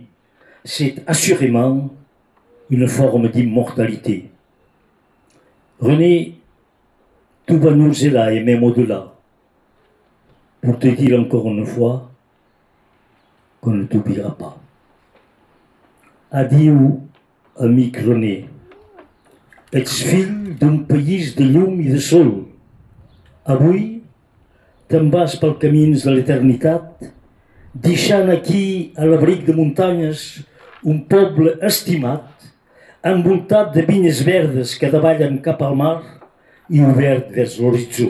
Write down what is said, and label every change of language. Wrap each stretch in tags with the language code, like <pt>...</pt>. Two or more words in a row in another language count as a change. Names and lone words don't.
<fr>C'est assurément une forme d'immortalité. René, tout va nous est là et même au-delà, pour te dire encore une fois qu'on ne t'oubliera pas. Adieu,</fr> <ca>amic René. Ets fill d'un país de llum i de sol. Avui te'n vas pels camins de l'eternitat, deixant aquí, a l'abric de muntanyes, un poble estimat, envoltat de vinyes verdes que davallen cap al mar i obert vers l'horitzó.</ca>